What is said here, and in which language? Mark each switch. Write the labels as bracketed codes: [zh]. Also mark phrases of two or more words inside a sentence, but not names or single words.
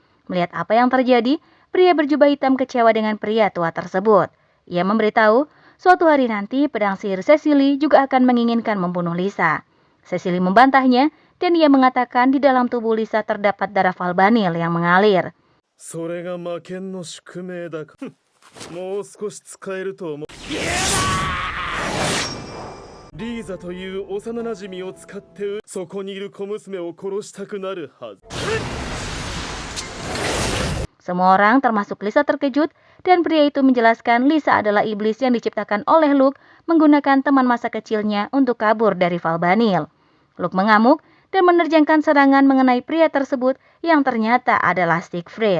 [id] Melihat apa yang terjadi, pria berjubah hitam kecewa dengan pria tua tersebut. Ia memberitahu, suatu hari nanti pedang sihir Cecily juga akan menginginkan membunuh Lisa. Cecily membantahnya dan ia mengatakan di dalam tubuh Lisa terdapat darah Valbanil yang mengalir. [ja] それが魔剣の宿命だか。もう少し使えると思う。リーザという幼馴染を使ってそこにいる小娘を殺したくなるはず。 [id] Semua orang termasuk Lisa terkejut dan pria itu menjelaskan Lisa adalah iblis yang diciptakan oleh Luke menggunakan teman masa kecilnya untuk kabur dari Valbanil. Luke mengamuk dan menerjangkan serangan mengenai pria tersebut yang ternyata adalah Siegfried.